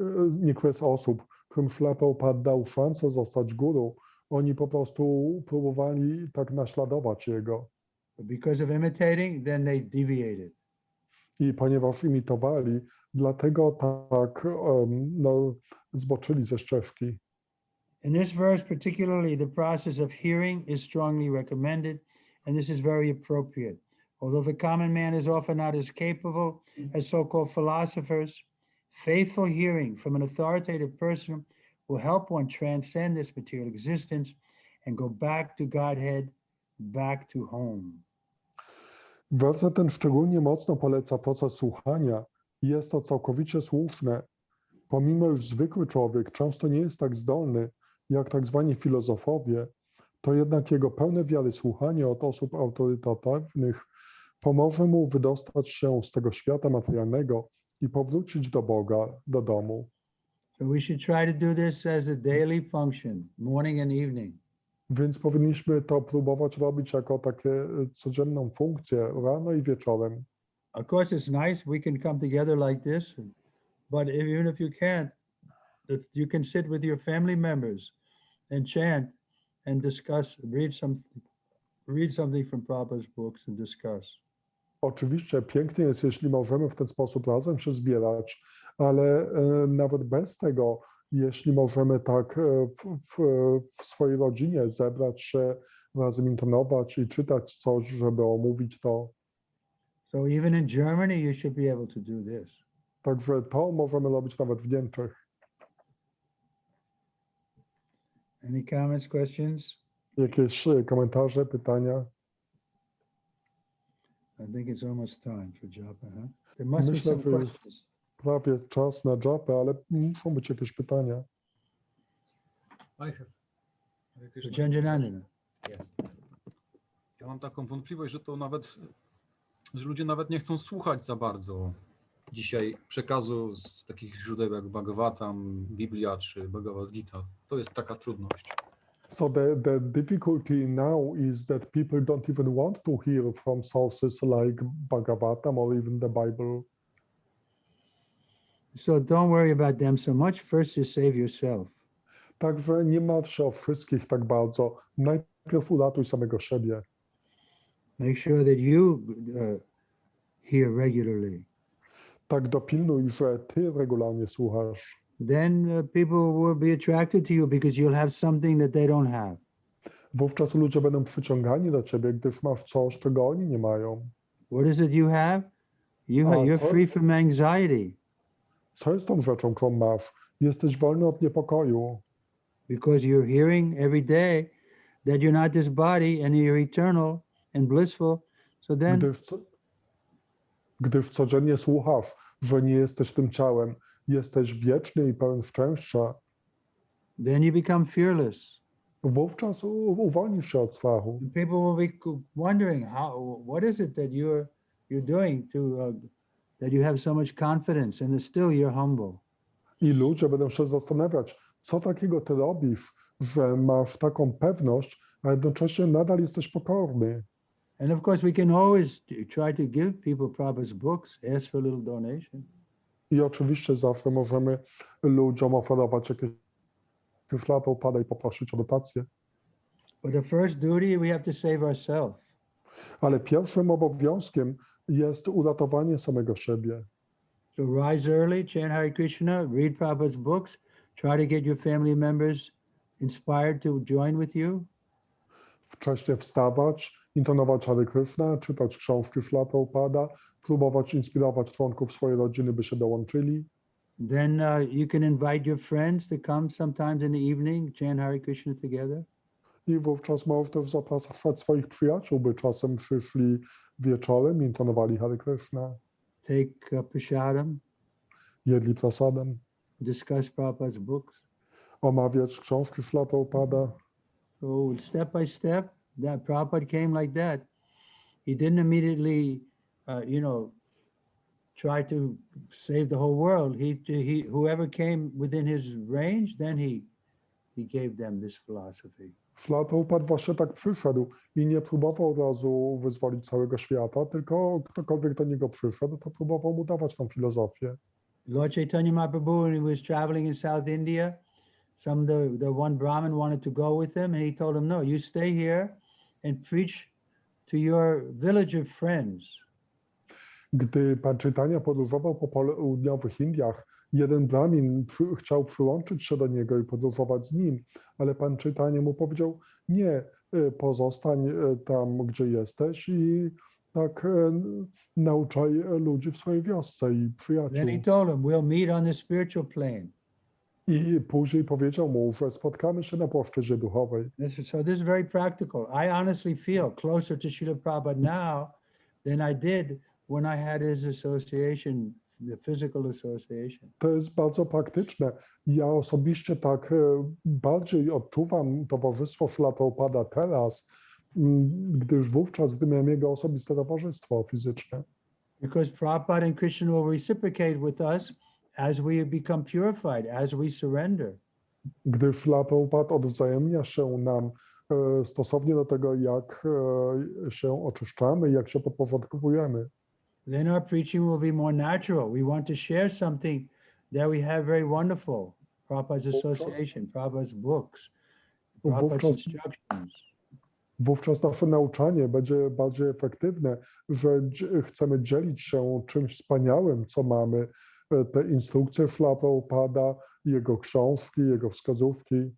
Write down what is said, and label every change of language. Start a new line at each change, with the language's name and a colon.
Polish: Niektóre z osób, którym Srila Prabhupada dał szansę zostać guru, oni po prostu próbowali tak naśladować jego.
English: But because of imitating, then they deviated.
Polish: I ponieważ imitowali, dlatego tak zboczyli ze ścieżki.
English: In this verse particularly, the process of hearing is strongly recommended, and this is very appropriate. Although the common man is often not as capable as so-called philosophers, faithful hearing from an authoritative person will help one transcend this material existence and go back to Godhead, back to home.
Polish: Werset ten szczególnie mocno poleca proces słuchania i jest to całkowicie słuszne. Pomimo iż zwykły człowiek często nie jest tak zdolny, jak tak zwani filozofowie, to jednak jego pełne wiary słuchanie od osób autorytatywnych pomoże mu wydostać się z tego świata materialnego i powrócić do Boga, do domu.
English: So we should try to do this as a daily function, morning and evening.
Polish: Więc powinniśmy to próbować robić jako takie codzienną funkcję rano i wieczorem.
English: Of course, it's nice we can come together like this, but even if you can't, you can sit with your family members and chant and discuss, read something from Prabhupada's books and discuss.
Polish: Oczywiście pięknie jest, jeśli możemy w ten sposób razem się zbierać, ale nawet bez tego jeśli możemy tak w swojej rodzinie zebrać się, razem intonować i czytać coś, żeby omówić to.
English: So even in Germany, you should be able to do this.
Polish: Także to możemy robić nawet w Niemczech.
English: Any comments, questions?
Polish: Jakieś komentarze, pytania?
English: I think it's almost time for japa, huh? There must be
Polish: Myślę,
English: some
Polish: że już
English: questions.
Polish: prawie czas na dżapę, ale muszą być jakieś pytania.
English: I have. Hare Krishna. Janjanandana. Yes.
Polish: Ja mam taką wątpliwość, że to nawet, że ludzie nawet nie chcą słuchać za bardzo dzisiaj przekazu z takich źródeł jak Bhagavatam, Biblia czy Bhagavat Gita. To jest taka trudność.
English: So the difficulty now is that people don't even want to hear from sources like Bhagavatam or even the Bible. So don't worry about them so much. First, you save yourself.
Polish: Także nie martw się o wszystkich tak bardzo. Najpierw uratuj samego siebie.
English: Make sure that you hear regularly.
Polish: Tak dopilnuj, że ty regularnie słuchasz.
English: Then people will be attracted to you because you'll have something that they don't have.
Polish: Wówczas ludzie będą przyciągani do ciebie, gdyż masz coś, czego oni nie mają.
English: What is it you have? You're free from anxiety
Polish: Co jest tą rzeczą, którą masz? Jesteś wolny od niepokoju,
English: because you're hearing every day that you're not this body and you're eternal and blissful. So then
Polish: gdyż codziennie słuchasz, że nie jesteś tym ciałem, jesteś wieczny i pełen szczęścia.
English: you become fearless.
Polish: Wówczas uwolnisz się od strachu.
English: And people will be wondering what is it that you're doing that you have so much confidence and still you're humble.
Polish: I ludzie będą się zastanawiać, co takiego ty robisz, że masz taką pewność, a jednocześnie nadal jesteś pokorny.
English: And of course, we can always try to give people Prabhupada's books, ask for a little donation.
Polish: I oczywiście zawsze możemy ludziom oferować jakieś lata upada i poprosić o dotację.
English: But the first duty, we have to save ourselves.
Polish: Ale pierwszym obowiązkiem jest uratowanie samego siebie.
English: So rise early, chant Hare Krishna, read Prabhupada's books, try to get your family members inspired to join with you.
Polish: Wcześnie wstawać, intonować Hare Krishna, czytać książki Szlata Upada, próbować inspirować członków swojej rodziny, by się dołączyli.
English: Then you can invite your friends to come sometimes in the evening, chant Hare Krishna together.
Polish: I wówczas możesz też zapraszać swoich przyjaciół, by czasem przyszli wieczorem i intonowali Hare Krishna.
English: Take prasadam,
Polish: Jedli prasadem,
English: discuss Prabhupada's books.
Polish: omawiać książki Szlata Upada.
English: So step by step, that Prabhupada came like that. He didn't immediately, try to save the whole world. He whoever came within his range, then he gave them this philosophy.
Polish: Szlata Upada właśnie tak przyszedł i nie próbował od razu wyzwolić całego świata, tylko ktokolwiek do niego przyszedł, to próbował mu dawać tą filozofię.
English: Lord Chaitanya Mahaprabhu, when he was traveling in South India, the one Brahmin wanted to go with him, and he told him, no, you stay here and preach to your village of friends.
Polish: Gdy Pan Chaitanya podróżował po południowych Indiach, jeden Brahmin chciał przyłączyć się do niego i podróżować z nim, ale Pan Chaitanya mu powiedział, nie, pozostań tam, gdzie jesteś i tak nauczaj ludzi w swojej wiosce i przyjaciół.
English: Then he told him, we'll meet on the spiritual plane.
Polish: I później powiedział mu, że spotkamy się na płaszczyźnie duchowej.
English: So this is very practical. I honestly feel closer to Srila Prabhupada now than I did when I had his association, the physical association.
Polish: To jest bardzo praktyczne. Ja osobiście tak bardziej odczuwam towarzystwo Szlata Upada teraz, gdyż wówczas, gdy miałem jego osobiste towarzystwo fizyczne.
English: Because Prabhupada and Krishna will reciprocate with us as we become purified, as we surrender.
Polish: Gdyż Szlata Upada odwzajemnia się nam stosownie do tego, jak się oczyszczamy, jak się podporządkowujemy.
English: Then our preaching will be more natural. We want to share something that we have very wonderful. Prabhupada's association, Prabhupada's books, Prabhupada's instructions.
Polish: Wówczas nasze nauczanie będzie bardziej efektywne, że chcemy dzielić się czymś wspaniałym, co mamy, te instrukcje Szlata Upada, jego książki, jego wskazówki.